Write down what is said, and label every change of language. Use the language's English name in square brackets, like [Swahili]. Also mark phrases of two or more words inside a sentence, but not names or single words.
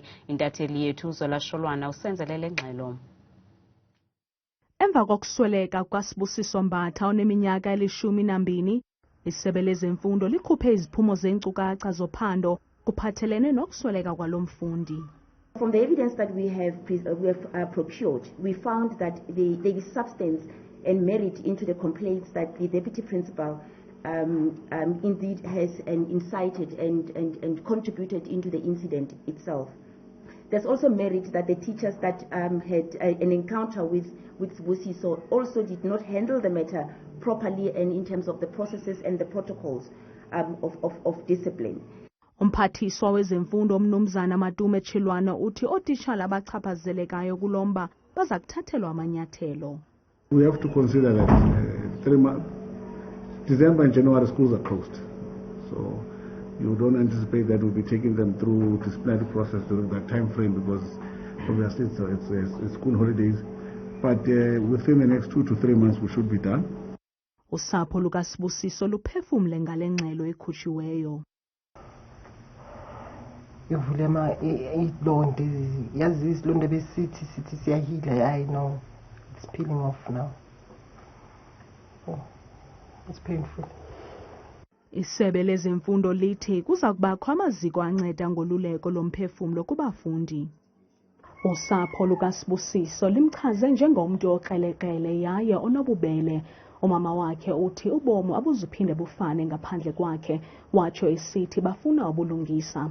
[Xhosa] Intatheli yethu Zolasholwana usenzele le ngxelo. Emva kokusweleka kukaSibusiso Mbatha oneminyaka 12, isebe lezemfundo likhuphe iziphumo zeenkcukacha zophando kuphathelene nokusweleka kwalo mfundi. [English] From the evidence that we have procured, we found that there is substance and merit into the complaints that the deputy principal indeed has incited and contributed into the incident itself. There's also merit that the teachers that had an encounter with Sibusiso also did not handle the matter properly and in terms of the processes and the protocols of discipline. [Xhosa] Umphathiswa wezemfundo uMnumzana Matume Chilwana uthi ootitshala abachaphazelekayo kulomba baza kuthathelwa amanyathelo. [English] We have to consider that 3 months, December and January schools are closed. So you don't anticipate that we'll be taking them through disciplinary process during that time frame because obviously it's school holidays. But within the next 2 to 3 months we should be done. [Xhosa] Usapho lukaSibusiso luphefumle ngale ngxelo ekhutshiweyo. Yovulema idonde yazi isilonde besithi siyahila. [English] I know it's peeling off now. Oh, it's painful. [Xhosa] Isebe lezemfundo lithi kuza kubakho amaziko anceda ngoluleko lomphefumlo kubafundi. Usapho lukaSibusiso limchaze njengomntu okrelekrele yaye onobubele. Umama wakhe uthi ubomi abuzuphinde bufane ngaphandle kwakhe, watsho esithi bafuna ubulungisa.